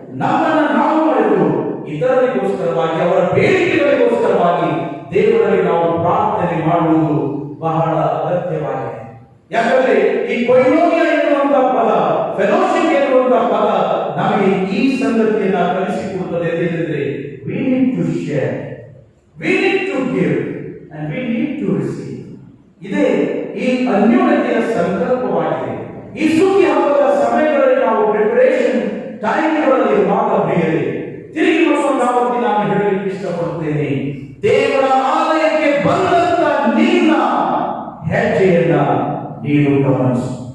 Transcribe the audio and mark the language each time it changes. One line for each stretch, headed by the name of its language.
Kannada: ನಮ್ಮನ್ನು ನಾವು ಮರೆತು ಇತರರಿಗೋಸ್ಕರವಾಗಿ, ಅವರ ಬೇಡಿಕೆಗಳಿಗೋಸ್ಕರವಾಗಿ ದೇವರಲ್ಲಿ ನಾವು ಪ್ರಾರ್ಥನೆ ಮಾಡುವುದು ಬಹಳ ಅಗತ್ಯವಾಗಿದೆ. ಯಾಕಂದ್ರೆ ಈ ಕೊಯ್ನೋನಿಯ ಎನ್ನುವಂತಹ ಪದ, ಫೆಲೋಶಿಪ್ ಎನ್ನುವಂತಹ ಪದ ನಮಗೆ ಈ ಸಂಗತಿಯನ್ನ ಕಲಿಸಿಕೊಡುತ್ತದೆ. ಏನೆಂದರೆ,
English: we need to share, we need to give and we need to receive.
Kannada: ಇದೇ ಈ ಅನ್ಯೋನ್ಯತೆಯ ಸಂಕಲ್ಪವಾಗಿದೆ. ಈ ಸುಗ್ಗಿ ಹಬ್ಬದ ಸಮಯಗಳಲ್ಲಿ ನಾವು ಪ್ರಿಪರೇಷನ್ ಟೈಮ್ಗಳಲ್ಲಿ ಪ್ರಿಯರೇ, ತಿರುಗಿ ಮತ್ತೊಂದಾವತ್ತಿ ನಾನು ಹೇಳಲಿಕ್ಕೆ ಇಷ್ಟಪಡುತ್ತೇನೆ. ದೇವರ ಆಲಯಕ್ಕೆ ಬಂದಂತ ನಿನ್ನ ಹೆಜ್ಜೆಯನ್ನ ನೀನು ಗಮನಿಸು.